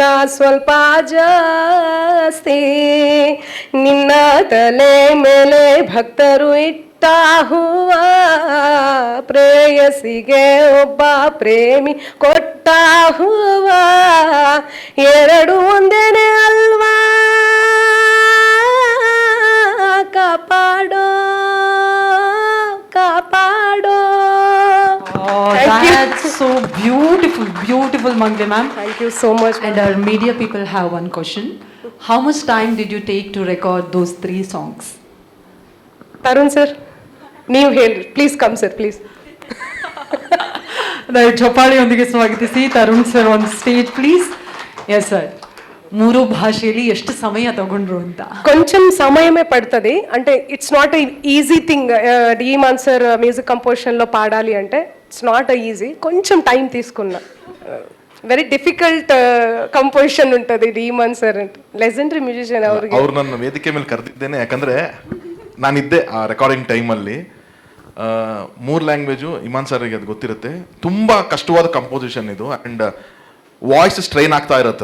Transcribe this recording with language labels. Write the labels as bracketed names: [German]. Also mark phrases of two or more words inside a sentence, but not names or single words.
[Kannada] ಸ್ವಲ್ಪ ಜಾಸ್ತಿ, ನಿನ್ನ ತಲೆ ಮೇಲೆ ಭಕ್ತರು ಇಟ್ಟ ಹೂವ, ಪ್ರೇಯಸಿಗೆ ಒಬ್ಬ ಪ್ರೇಮಿ ಕೊಟ್ಟ ಹೂವ, 2 ಒಂದೇನೆ ಅಲ್ವಾ, ಕಾಪಾಡೋ ಕಾಪಾಡೋ. [English] That's so beautiful Mangli ma'am. Thank you so much. And our media people have one question. How much time did you take to record those 3 songs? Tarun sir, [Kannada] ನೀವು ಹೇಳಿ ಪ್ಲೀಸ್. [English] come sir please. [Kannada] ಚಪ್ಪಾಳಿಯೊಂದಿಗೆ ಸ್ವಾಗತಿಸಿ ತರುಣ್ [English] sir on stage please. yes sir, [Kannada] 3 ಭಾಷೆಯಲ್ಲಿ ಎಷ್ಟು ಸಮಯ ತಗೊಂಡ್ರು ಅಂತ? [Telugu] కొంచెం సమయమే పడుతుంది. అంటే [English] it's not easy thing. [Telugu] డీమాన్ సార్ మ్యూజిక్ కంపోజిషన్లో పాడాలి అంటే [English] it's not easy. [Telugu] కొంచెం టైం తీసుకున్నా. [English] very difficult composition [Kannada] ఉంటుంది ಡೀಮಾನ್ ಸರ್ ಅಂತ. [English] legendary musician. [Kannada] ಅವ್ರು ನನ್ನ ವೇದಿಕೆ ಮೇಲೆ ಕರೆದಿದ್ದೇನೆ ಯಾಕಂದರೆ ನಾನಿದ್ದೆ ಆ ರೆಕಾರ್ಡಿಂಗ್ ಟೈಮಲ್ಲಿ. 3 ಲ್ಯಾಂಗ್ವೇಜು ಇಮಾನ್ ಸರ್ಗೆ ಅದು ಗೊತ್ತಿರುತ್ತೆ. ತುಂಬ ಕಷ್ಟವಾದ ಕಂಪೋಸಿಷನ್ ಇದು. [English] and voice strain [Kannada] ಆಗ್ತಾ ಇರುತ್ತೆ.